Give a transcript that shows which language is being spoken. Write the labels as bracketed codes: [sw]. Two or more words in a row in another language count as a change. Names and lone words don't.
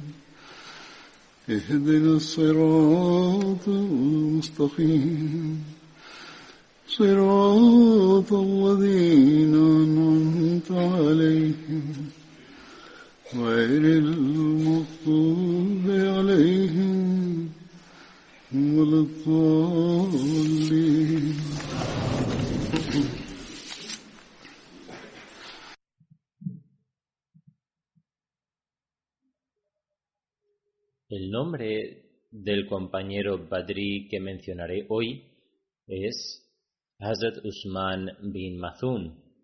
[ar] اهدنا الصراط المستقيم صراط الذين أنعمت عليهم غير المغضوب عليهم ولا الضالين. [es] El nombre del compañero Badri que mencionaré hoy es Hazrat Usman bin Mazun.